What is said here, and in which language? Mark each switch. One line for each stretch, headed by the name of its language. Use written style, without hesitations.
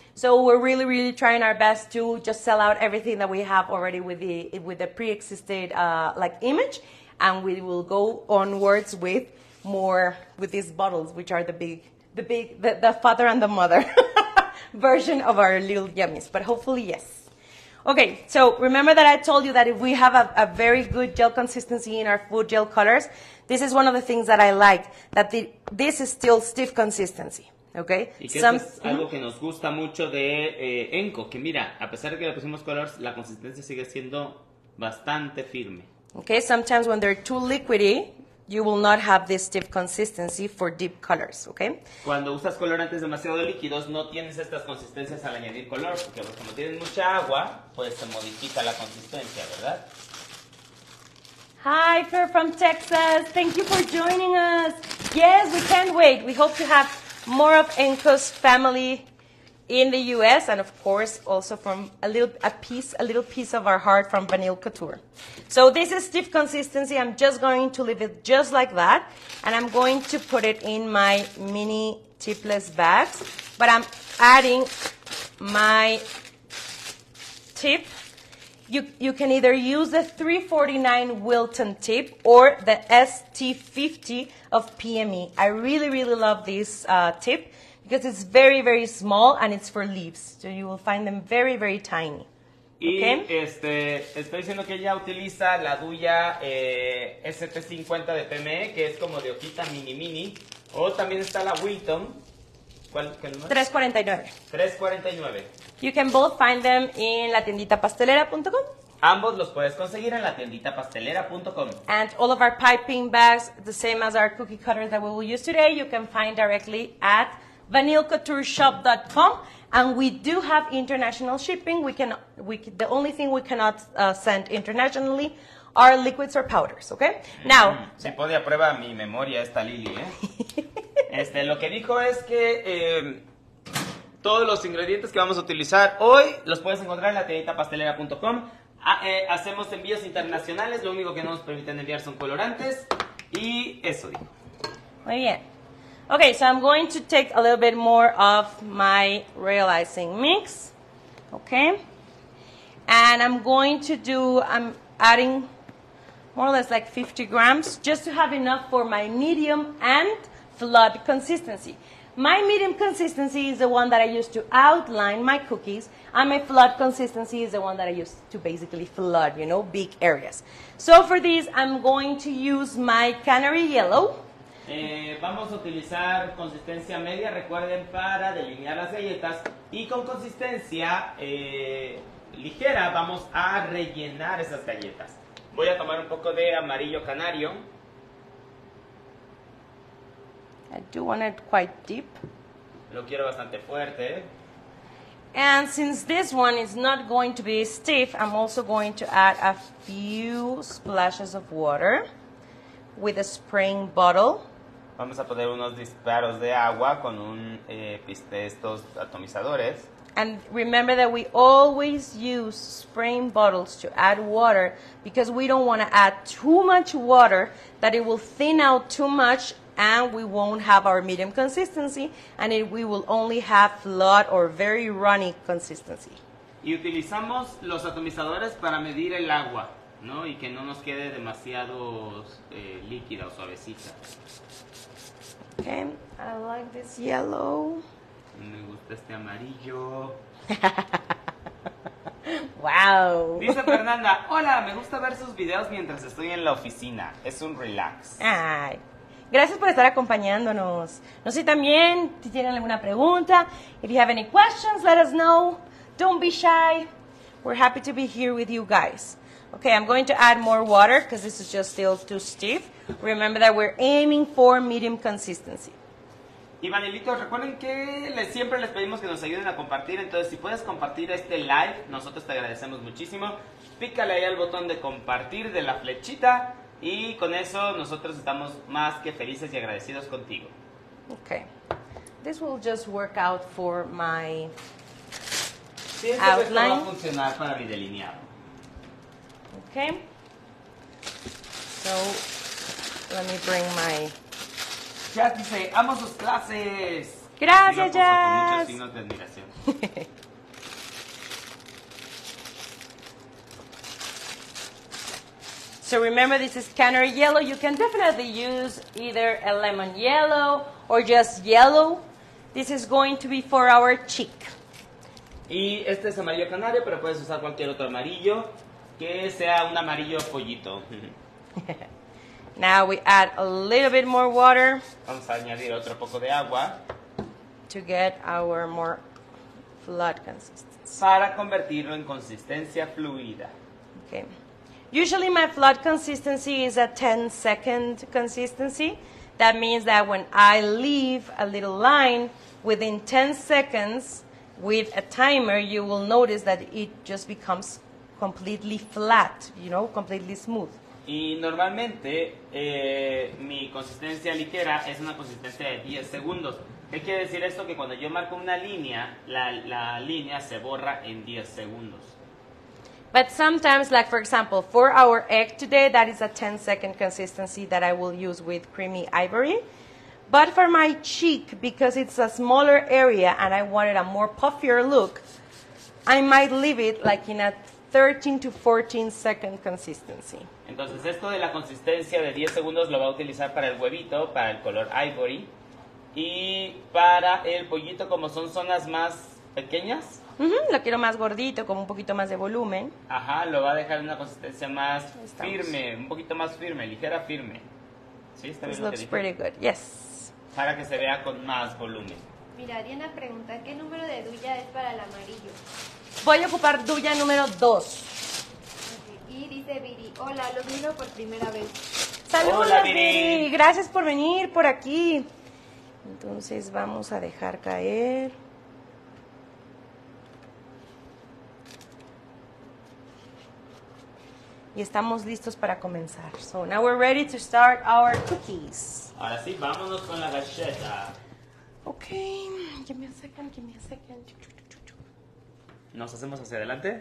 English: So we're really trying our best to just sell out everything that we have already with the pre-existed image, and we will go onwards with more with these bottles, which are the father and the mother version of our little yummies. But hopefully, yes. Okay, so remember that I told you that if we have a very good gel consistency in our food gel colors, this is one of the things that I like, that this is still stiff consistency, okay?
Spanish: Y que es algo que nos gusta mucho de Enco, que mira, a pesar de que le pusimos colors, la consistencia sigue siendo bastante firme.
English: Okay, sometimes when they're too liquidy, you will not have this stiff consistency for deep colors, okay?
Spanish: Cuando usas colorantes demasiado líquidos, no tienes estas consistencias al añadir color, porque como tienen mucha agua, pues se modifica la consistencia, ¿verdad?
English: Hi, Fer from Texas. Thank you for joining us. Yes, we can't wait. We hope to have more of Enco's family in the U.S. and of course also from a little piece of our heart from Vanille Couture. So this is stiff consistency. I'm just going to leave it just like that, and I'm going to put it in my mini tipless bags. But I'm adding my tip. You can either use the 349 Wilton tip or the ST50 of PME. I really love this tip, because it's very small and it's for leaves. So you will find them very tiny.
Spanish: Y estoy diciendo que ella utiliza la duya ST50 de PME, que es como de hojita mini. O también está la Wilton. ¿Cuál es? 349. 349.
English: You can both find them in latienditapastelera.com.
Spanish: Ambos los puedes conseguir en latienditapastelera.com.
English: And all of our piping bags, the same as our cookie cutters that we will use today, you can find directly at vanilcoutureshop.com. And we do have international shipping. The only thing we cannot send internationally are liquids or powders, okay? Now,
Spanish: si pone a prueba mi memoria esta Lili, lo que dijo es que todos los ingredientes que vamos a utilizar hoy los puedes encontrar en la tienditapastelera.com. Hacemos envíos internacionales, lo único que no nos permiten enviar son colorantes y eso dijo. Muy bien.
English: Okay, so I'm going to take a little bit more of my real icing mix, okay? And I'm adding more or less like 50 grams just to have enough for my medium and flood consistency. My medium consistency is the one that I use to outline my cookies, and my flood consistency is the one that I use to basically flood, big areas. So for this, I'm going to use my canary yellow.
Spanish: Vamos a utilizar consistencia media, recuerden, para delinear las galletas, y con consistencia ligera vamos a rellenar esas galletas. Voy a tomar un poco de amarillo canario.
English: I do want it quite deep.
Spanish: Lo quiero bastante fuerte.
English: And since this one is not going to be stiff, I'm also going to add a few splashes of water with a spraying bottle.
Spanish: Vamos a poner unos disparos de agua con estos atomizadores.
English: And remember that we always use spraying bottles to add water because we don't want to add too much water that it will thin out too much and we won't have our medium consistency and we will only have flood or very runny consistency.
Spanish: Y utilizamos los atomizadores para medir el agua, ¿no? Y que no nos quede demasiado líquida o suavecita.
English: Okay, I like this yellow.
Spanish: Me gusta este amarillo.
English: Wow.
Spanish: Dice Fernanda, hola, me gusta ver sus videos mientras estoy en la oficina. Es un relax. Ay, gracias por estar acompañándonos. No sé también si tienen alguna pregunta.
English: If you have any questions, let us know. Don't be shy. We're happy to be here with you guys. Okay, I'm going to add more water because this is just still too stiff. Remember that we're aiming for medium consistency.
Spanish: Y vanilitos, recuerden que siempre les pedimos que nos ayuden a compartir. Entonces, si puedes compartir este live, nosotros te agradecemos muchísimo. Pícale ahí al botón de compartir de la flechita. Y con eso nosotros estamos más que felices y agradecidos contigo.
English: Okay. This will just work out for my
Spanish: esto va a funcionar para mi delineado.
English: Okay. So, let me bring my...
Spanish: Jazz dice, amo sus clases. Gracias, Con muchos Jazz. signos de admiración.
English: So remember, this is canary yellow. You can definitely use either a lemon yellow or just yellow. This is going to be for our cheek.
Spanish: Y este es amarillo canario, pero puedes usar cualquier otro amarillo que sea un amarillo pollito.
English: Now we add a little bit more water.
Spanish: Vamos a añadir otro poco de agua
English: to get our more flood consistency.
Spanish: Para convertirlo en consistencia fluida.
English: Okay. Usually my flood consistency is a 10-second consistency. That means that when I leave a little line within 10 seconds with a timer, you will notice that it just becomes completely flat, completely smooth.
Spanish: Y normalmente mi consistencia ligera es una consistencia de 10 segundos. ¿Qué quiere decir esto? Que cuando yo marco una línea, la línea se borra en 10 segundos.
English: But sometimes, like for example, for our egg today, that is a 10-second consistency that I will use with creamy ivory. But for my cheek, because it's a smaller area and I wanted a more puffier look, I might leave it like in a 13 to 14-second consistency.
Spanish: Entonces esto de la consistencia de 10 segundos lo va a utilizar para el huevito, para el color ivory. Y para el pollito, como son zonas más pequeñas. Lo quiero más gordito, con un poquito más de volumen. Ajá, lo va a dejar en una consistencia más firme, un poquito más firme, ligera firme. ¿Sí? ¿Está bien lo que dije?
English: This looks pretty good, yes.
Spanish: Para que se vea con más volumen. Mira, Diana pregunta, ¿qué número de duya es para el amarillo? Voy a ocupar duya número 2.
English: Okay.
Spanish: Y dice Viri, hola, los miro por primera vez. Saludos, Hola, Viri. Viri. Gracias por venir por aquí. Entonces vamos a dejar caer. Y estamos listos para comenzar.
English: So now we're ready to start our cookies.
Spanish: Ahora sí, vámonos con la galleta.
English: Okay, give me a second.
Spanish: ¿Nos hacemos hacia adelante?